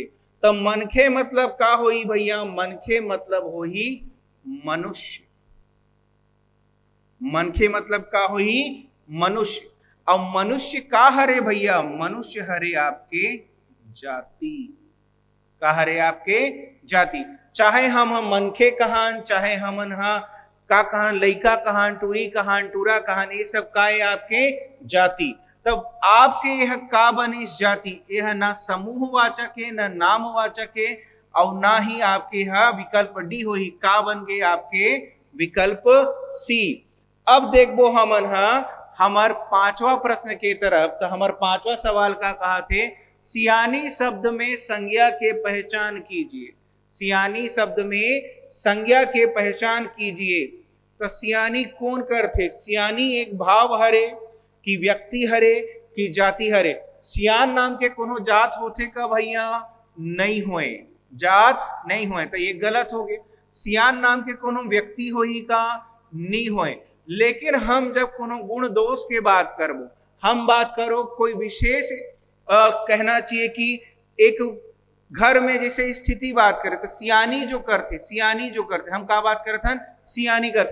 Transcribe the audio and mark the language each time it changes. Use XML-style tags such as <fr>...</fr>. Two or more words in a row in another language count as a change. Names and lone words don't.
<hne>तो मनखे मतलब का होई भैया? मनखे मतलब होई मनुष्य। मनखे मतलब का होई? मनुष्य। और मनुष्य का हरे भैया? मनुष्य हरे आपके जाति। का हरे आपके जाति। चाहे हम मनखे कहान, चाहे हमन का कहान, लइका कहान, टूरी कहान, टूरा कहान, ये सब का है आपके जाति। तब आपके यह का बनिस जाति? यह ना समूहवाचक है, ना नामवाचक है, और ना ही आपके यहाँ विकल्प डी हो ही। का बन गए आपके विकल्प सी। अब देखो हमन हमार पांचवा प्रश्न के तरफ। तो हमार पांचवा सवाल का कहा थे, सियानी शब्द में संज्ञा के पहचान कीजिए। सियानी शब्द में संज्ञा के पहचान कीजिए। तो सियानी कौन करथे? सियानी एक भाव हरे कि व्यक्ति हरे कि जाति हरे? सियान नाम के कोनो जात होथे का भैया? नहीं होए, जात नहीं होए, तो ये गलत हो गए। सियान नाम के कोनो व्यक्ति होई का? नहीं होए। लेकिन हम जब कोनो गुण दोष के बात करबो, हम बात करो कोई विशेष कहना चाहिए कि एक घर में जैसे स्थिति बात करें तो सियानी जो करते, सियानी जो करते, हम का बात करते हैं? सियानी करते।</hne>